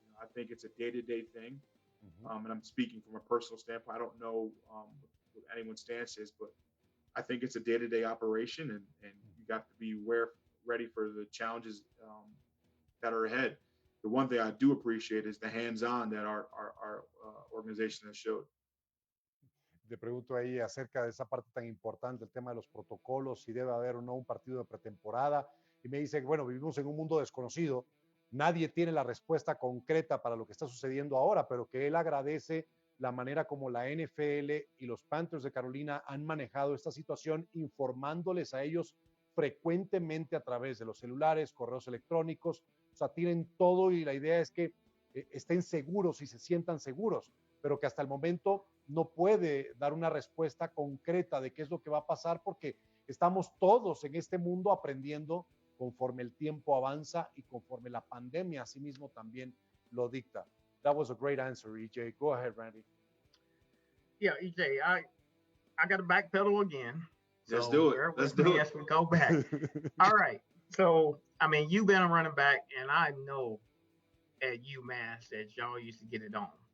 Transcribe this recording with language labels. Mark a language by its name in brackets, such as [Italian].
[English] I think it's a day-to-day thing, and I'm speaking from a personal standpoint. I don't know what anyone's stance is, but I think it's a day-to-day operation, and you got to be ready for the challenges that are ahead. The one thing I do appreciate is the hands-on that our organization has showed. [Spanish] Te pregunto ahí acerca de esa parte tan importante, el tema de los protocolos, si debe haber o no un partido de pretemporada. Y me dice, bueno, vivimos en un mundo desconocido, nadie tiene la respuesta concreta para lo que está sucediendo ahora, pero que él agradece la manera como la NFL y los Panthers de Carolina han manejado esta situación, informándoles a ellos frecuentemente a través de los celulares, correos electrónicos. O sea, tienen todo y la idea es que estén seguros y se sientan seguros, pero que hasta el momento no puede dar una respuesta concreta de qué es lo que va a pasar porque estamos todos en este mundo aprendiendo conforme el tiempo avanza y conforme la pandemia asimismo también lo dicta. [English] That was a great answer, EJ. Go ahead, Randy. Yeah, EJ, I got to backpedal again. Let's do it. Let's do it. As we go back. All right. So, I mean, you've been a running back, and I know at UMass that y'all used to get it on.